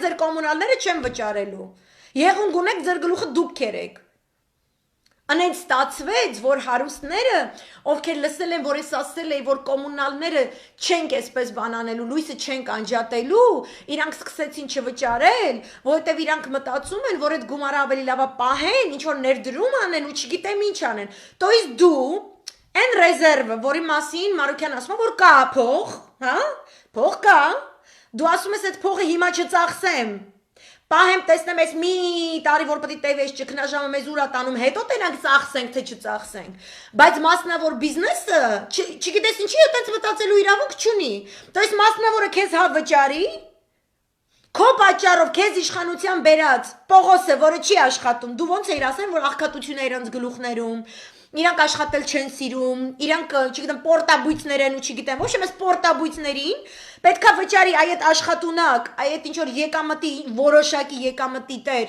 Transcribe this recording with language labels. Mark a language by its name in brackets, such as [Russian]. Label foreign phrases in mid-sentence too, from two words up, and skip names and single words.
[Armenian] ձեր կոմունալները չեմ վճարելու։ Եղունգ ունեք, ձեր գլուխը դուք քերեք։ Անեն ստացվեց, որ հարուստները, ովքեր լսել են, որ ես ասել էի, որ կոմունալները չենք այսպես բանանելու, լույսը չենք անջատելու, իրանք սկսեցին չվճարել, որովհետև իրանք մտածում են, որ այդ գումարը ավելի լավ է պահեն, ինչ որ ներդրում անեն ու չգիտեմ ինչ անեն։ [Russian] То есть [Armenian] դու այն ռեզերվը, որի մասին Մարուկյան ասում է, որ կա փող, հա? Փող կա։ Դու ասում ես այդ փողը հիմա չծախսեմ։ Պահեմ տեսնեմ ես մի տարի որ պետք է տևես ճգնաժամը մեզ ուրա տանում հետո տենանք ծախսենք թե չծախսենք բայց մասնավոր բիզնեսը չգիտես ինչի այդպես մտածելու իրավունք չունի [Russian] то есть [Armenian] մասնավորը քեզ հա վճարի քո պատճառով քեզ իշխանության բերած Պողոսը որը չի աշխատում դու ոնց էիր ասեն որ աղքատություն է իրանց գլուխներում իրանք աշխատել չեն սիրում իրանք չգիտեմ պորտաբույցներ են ու չգիտեմ ոչ էս պորտաբույցներին պետքա վճարի այդ աշխատունակ այդ ինչ որ եկամտի որոշակի եկամտի տեր